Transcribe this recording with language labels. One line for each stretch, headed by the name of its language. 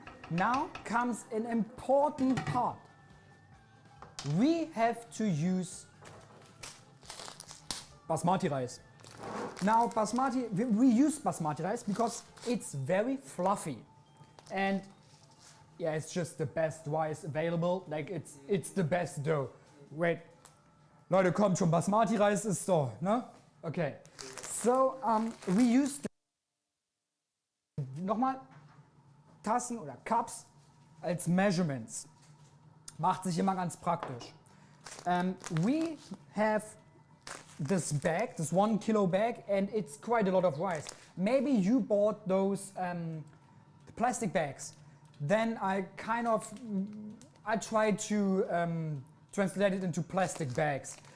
English: Now comes an important part. We have to use basmati rice. Now basmati, we use basmati rice because it's very fluffy, and yeah, it's just the best rice available. Like it's the best dough.
German: Wait, Leute, kommt schon, basmati rice ist so, ne?
English: Okay, so we use
German: nochmal Tassen oder
English: Cups als measurements.
German: Macht sich immer ganz praktisch.
English: We have this bag, this 1 kilo bag, and it's quite a lot of rice. Maybe you bought those plastic bags. Then I tried to translate it into plastic bags.